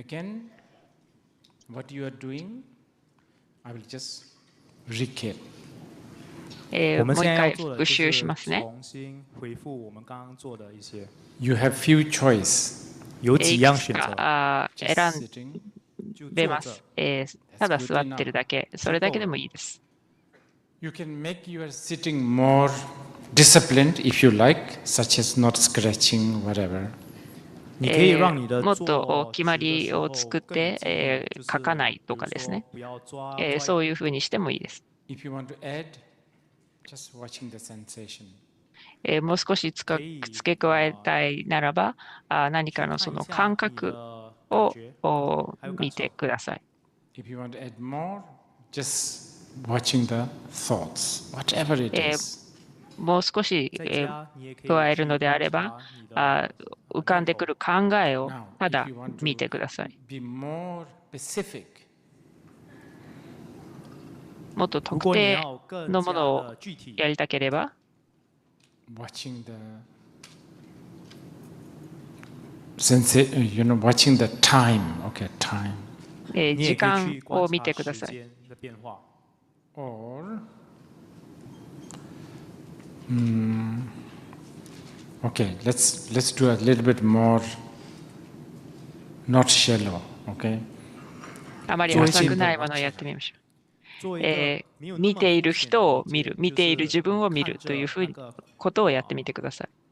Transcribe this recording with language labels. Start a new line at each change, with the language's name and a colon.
English: Again, what you are doing, I will just recap.
Japanese: もう一回復習しますね。
English: You have few choice.
Chinese: 有几样選擇。
Japanese: 選んでます。ただ座ってるだけ、それだけでもいいです。
English: You can make your sitting more disciplined if you like, such as not scratching, whatever.
Japanese: もっと決まりを作って、書かないとかですね。そういうふうにしてもいいです。
English: If you want to add, just watching the sensation.
Japanese: もう少し付け加えたいならば、何かのその感覚を見てください。
English: If you want to add more, just watching the thoughts, whatever it is.
Japanese: もう少し加えるのであれば、浮かんでくる考えをただ見てください。
English: Be more specific.
Japanese: もっと特定のものをやりたければ、
English: watching the watching the time. Okay, time.
Japanese: 時間を見てください。
English: Or okay, let's do a little bit more not shallow, okay?
Japanese: あまり浅くないものをやってみましょう。見ている人を見る、見ている自分を見るというふうなことをやってみてください。